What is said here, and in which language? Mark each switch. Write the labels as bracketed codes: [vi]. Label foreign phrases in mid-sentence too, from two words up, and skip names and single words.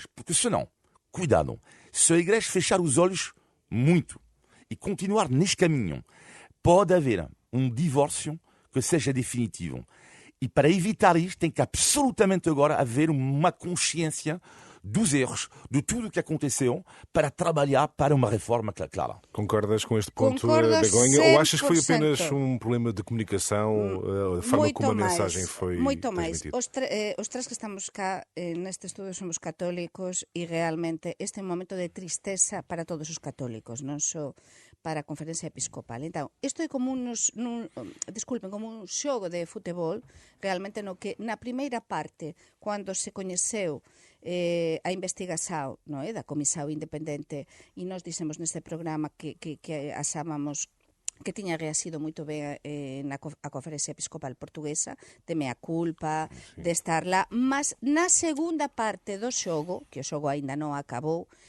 [pt] Porque senão, cuidado, se a igreja fechar os olhos muito e continuar neste caminho, pode haver um divórcio que seja definitivo. E para evitar isto, tem que absolutamente agora haver uma consciência dos erros, de tudo o que aconteceu, para trabalhar para uma reforma clara. Concordas com este ponto, Concordo Begonha? Ou achas que foi 100%. apenas um problema de comunicação, a forma [gl] Moito [pt] como a [gl] máis, [pt] mensagem foi [gl] moito máis. [pt] transmitida? [gl] Os tres que estamos cá neste estudo somos católicos e realmente este é un momento de tristeza para todos os católicos, non só para a Conferencia Episcopal. Então, isto é como como un xogo de futebol, realmente no que na primeira parte, cando se coñeceu a investigación, non é, da Comisión Independente, e nós dixemos neste programa que asábamos que tiña reaxido moito ben a Conferencia Episcopal Portuguesa, de [la] mea culpa, [gl] de estar lá, mas na segunda parte do xogo, que o xogo aínda non acabou,